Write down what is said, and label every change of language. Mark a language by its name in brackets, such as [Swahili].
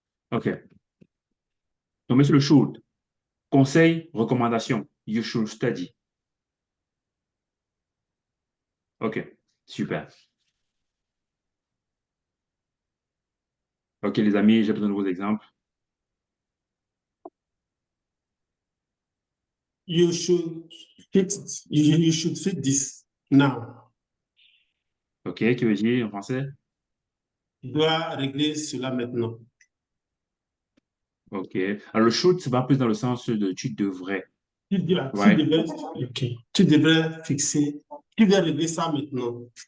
[French] OK. Donc, monsieur le should. Conseil, recommandation. [English] You should study. [French] OK. Super. OK, les amis, j'ai besoin de vos exemples. [English] You should you should fix this now. [French] OK, qui veut dire en français? Tu dois régler cela maintenant. OK. Alors, le should, ça va plus dans le sens de tu devrais. Tu devrais, ok. Tu devrais fixer, tu devrais régler ça maintenant.